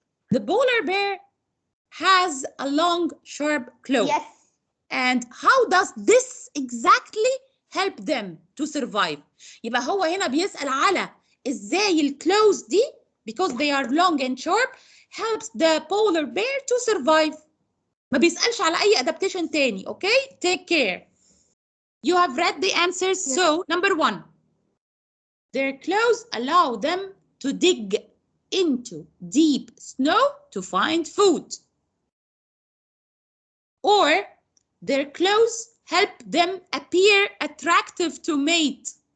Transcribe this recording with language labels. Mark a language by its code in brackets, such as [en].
[en] the polar bear has a long, sharp claw. Yes. And how does this exactly help them to survive? [ar] يبقى هو هنا بيسأل على ازاي الكلوز دي [en] because they are long and sharp helps the polar bear to survive. [ar] ما بيسألش على أي adaptation تاني. [en] Okay? Take care. You have read the answers. Yes. So, number 1. Their claws allow them to dig into deep snow to find food. Or their claws help them appear attractive to mate.